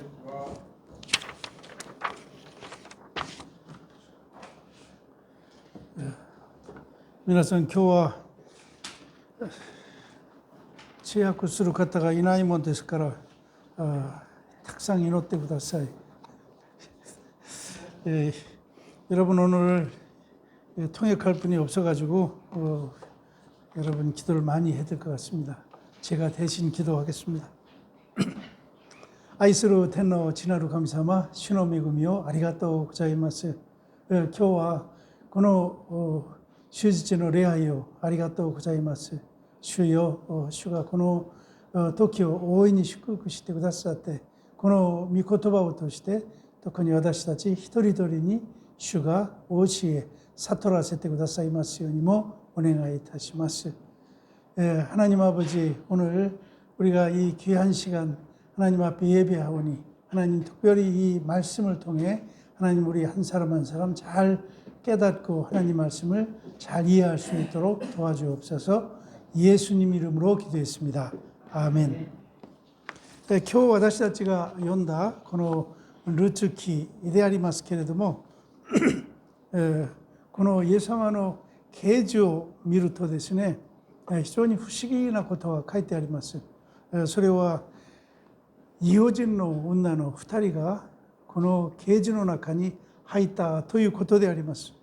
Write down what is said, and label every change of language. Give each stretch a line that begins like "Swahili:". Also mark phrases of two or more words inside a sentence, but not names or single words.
Japanese: 皆さん、今日は通訳する方がいないもんですから、たくさん祈ってください。
Korean: 여러분 오늘 통역할 분이 없어가지고 여러분 기도를 많이 해야 될 것 같습니다. 제가 대신 기도하겠습니다.
Japanese: 愛する天の父なる神様、主の恵みをありがとうございます。今日はこの終日の礼拝をありがとうございます。主よ、主がこの時を大いに祝福してくださって、この御言葉を通して特に私たち一人一人に主が教え悟らせてくださいますようにもお願いいたします。
Korean: 하나님 아버지, 오늘 우리가 이 귀한 시간 하나님 앞에 예배하오니 하나님 특별히 이 말씀을 통해 하나님 우리 한 사람 한 사람 잘 깨닫고 하나님 말씀을 잘 이해할 수 있도록 도와주옵소서. 예수님 이름으로 기도했습니다. 아멘.
Japanese: 今日私たちが読んだこのルーツ記でありますけれども、このイエス様の啓示を見るとですね、非常に不思議なことが書いてあります。それは異邦人の女の2人がこの啓示の中に入ったということであります。